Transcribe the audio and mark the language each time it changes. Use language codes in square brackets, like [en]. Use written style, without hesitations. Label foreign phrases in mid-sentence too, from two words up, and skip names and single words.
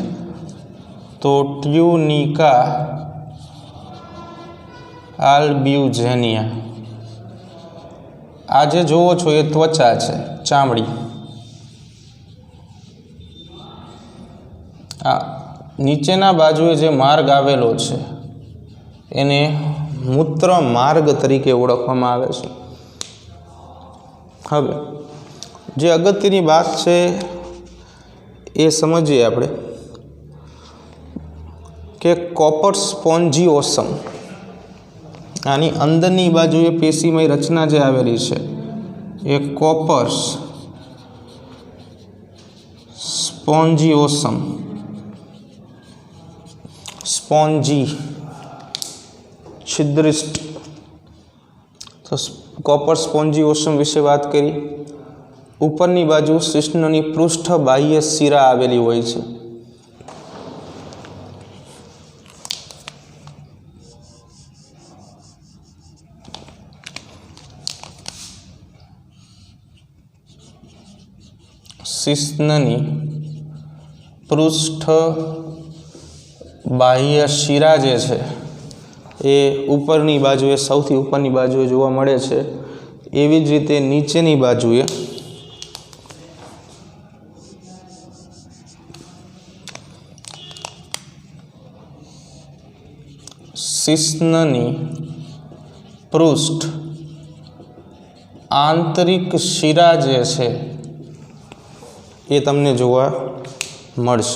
[gu] તો ટ્યૂનિકા અલ્બ્યૂજેનિયા આ જે જોવો છો એ ત્વચા છે, ચામડી। આ નીચેના બાજુએ જે માર્ગ આવેલો છે એને મૂત્ર માર્ગ તરીકે ઓળખવામાં આવે છે। હવે જે અગત્યની બાત છે એ સમજીએ આપણે કે કૉપર સ્પોન્જિયોસમ આની અંદરની બાજુએ પેશીમય રચના જે આવેલી છે એ કૉપર સ્પોન્જિયોસમ। સ્પૉન્જી છિદ્રિષ્ટ તો કૉપર સ્પોન્જિયોસમ વિષે બાત કરી। ઉપરની બાજૂ શિશ્નની પૃષ્ઠ બાહ્ય શિરા આવેલી હોય છે। શિશ્નની પૃષ્ઠ બાહ્ય શિરા જે છે એ ઉપરની બાજુએ સૌથી ઉપરની બાજુએ જોવા મળે છે। એવી જ રીતે નીચેની બાજુએ શિશ્નની પૃષ્ઠ આંતરિક શિરા જે છે એ તમને જોવા મળશે।